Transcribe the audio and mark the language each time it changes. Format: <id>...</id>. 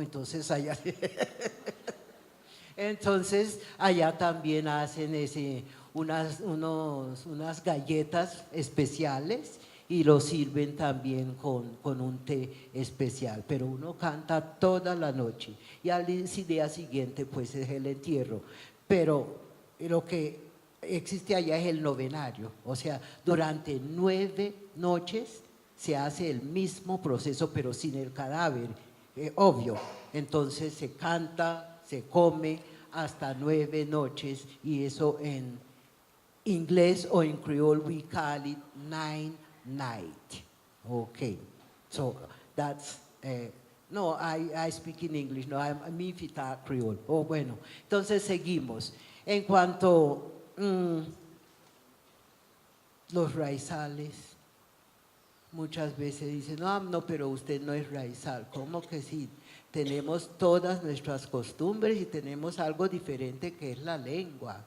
<es>Entonces allá también hacen unas galletas especiales y lo sirven también con un té especial, pero uno canta toda la noche y al día siguiente pues es el entierro, pero lo que existe allá es el novenario, o sea, durante 9 noches se hace el mismo proceso pero sin el cadáver, obvio, entonces se canta, se come hasta 9 noches y eso en inglés o en creole</es> <en>we call it 9 night. Okay, so that's no, I speak in English, no, I'm Mifita Creole.</en> <es>Oh, bueno, entonces seguimos. En cuanto los raizales, muchas veces dicen, no, pero usted no es raizal. ¿Cómo que sí? Tenemos todas nuestras costumbres y tenemos algo diferente que es la lengua.</es>